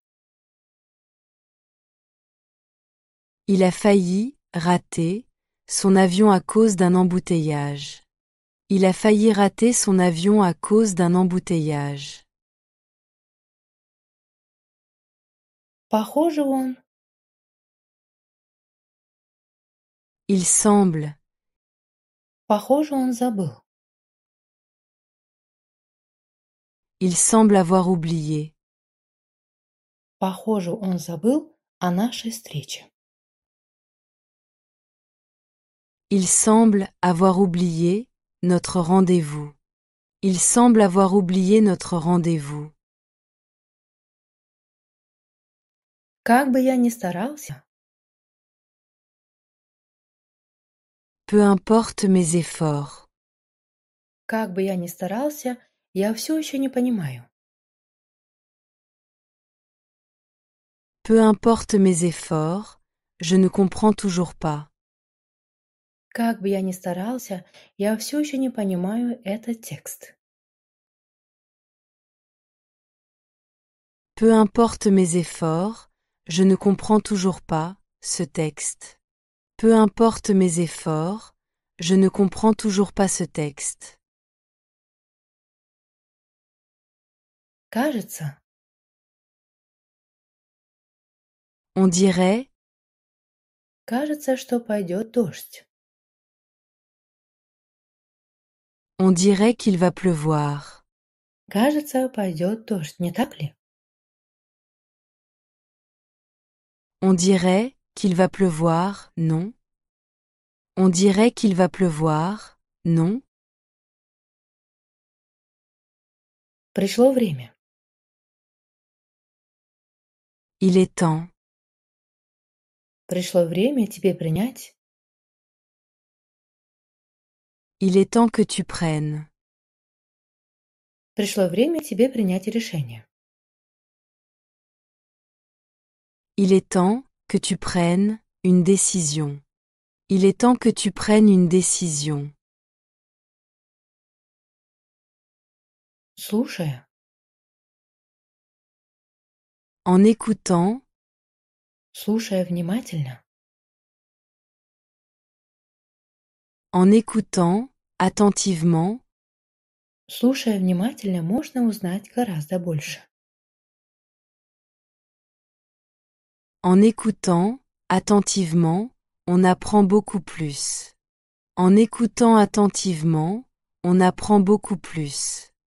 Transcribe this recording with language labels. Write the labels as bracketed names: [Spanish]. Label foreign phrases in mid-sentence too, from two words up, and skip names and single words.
[French] Il a failli rater son avion à cause d'un embouteillage. Il a failli rater son avion à cause d'un embouteillage. [Russian] Похоже, он... [French] Il semble. [Russian] Похоже, он забыл. [French] Il semble avoir oublié. [Russian] Похоже, он забыл о нашей встрече. [French] Il semble avoir oublié notre rendez-vous. Il semble avoir oublié notre rendez-vous. [Russian] Как бы я ни старался, [French] Peu importe mes efforts. [Russian] как бы я ни старался, я все еще не понимаю. [French] Peu importe mes efforts, je ne comprends toujours pas. [Russian] Как бы я ни старался, я все еще не понимаю этот текст. [French] Peu importe mes efforts, je ne comprends toujours pas ce texte. Peu importe mes efforts, je ne comprends toujours pas ce texte. [Russian] Кажется, [French] On dirait, [Russian] кажется, что пойдет дождь. [French] on dirait qu'il va pleuvoir. [Russian] Кажется, пойдет дождь, не так ли? [French] On dirait qu'il va pleuvoir, non? On dirait qu'il va pleuvoir, non? [Russian] Пришло время. [French] Il est temps. [Russian] Пришло время тебе принять. [French] Il est temps que tu prennes. [Russian] Пришло время тебе принять решение. [French] Il est temps que tu prennes une décision. Il est temps que tu prennes une décision. [Russian] Слушая, [French] En écoutant, [Russian] слушая внимательно, [French] en écoutant attentivement, [Russian] слушая внимательно, можно узнать гораздо больше. [French] en écoutant attentivement, on apprend beaucoup plus. En écoutant attentivement, on apprend beaucoup plus.